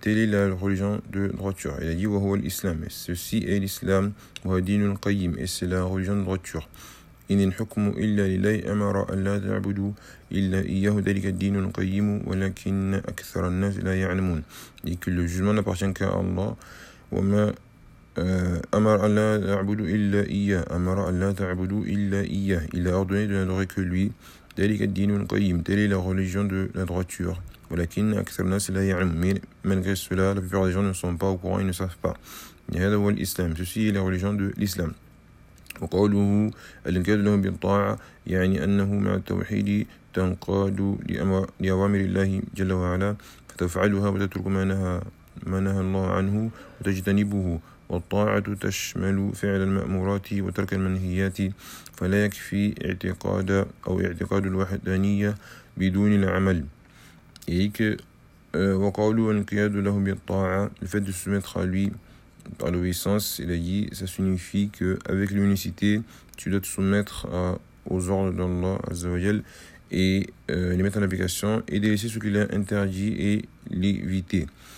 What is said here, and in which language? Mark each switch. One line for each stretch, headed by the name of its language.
French: Telle est la religion de droiture. Il a dit
Arabic: وهو الإسلام.
French: Ceci est l'islam.
Arabic: وهو الدين القيم.
French: Et c'est la religion de droiture.
Arabic: إن الحكم إلا لله أمر أن لا تعبدوا إلا إياه ذلك الدين القيم ولكن أكثر الناس لا يعلمون.
French: Et que le jugement n'appartient qu'à Allah.
Arabic: وما أمر أن لا تعبدوا إلا إياه. أمر أن لا تعبدوا إلا إياه.
French: Il a ordonné de n'adorer que lui.
Arabic: ذلك الدين القيم.
French: Telle est la religion de la droiture.
Arabic: ولكن أكثر الناس لا يعلمون.
French: Malgré cela, la plupart des gens ne sont pas au courant et ne savent pas.
Arabic: هذا هو الإسلام.
French: Ceci est la religion de l'islam.
Arabic: وقوله الانقياد لهم بالطاعة يعني أنه مع التوحيد تنقاد لأوامر الله جل وعلا فتفعلها وتترك ما نهى الله عنه وتجتنبه والطاعة تشمل فعل المأمورات وترك المنهيات فلا يكفي اعتقاد أو اعتقاد الوحدانية بدون العمل. وقوله الانقياد لهم بالطاعة
French: le fait de se mettre à lui par l'obéissance, il a dit, ça signifie qu'avec l'unicité, tu dois te soumettre aux ordres d'Allah, Azza wa Jal, et les mettre en application, et délaisser ce qu'il a interdit et l'éviter.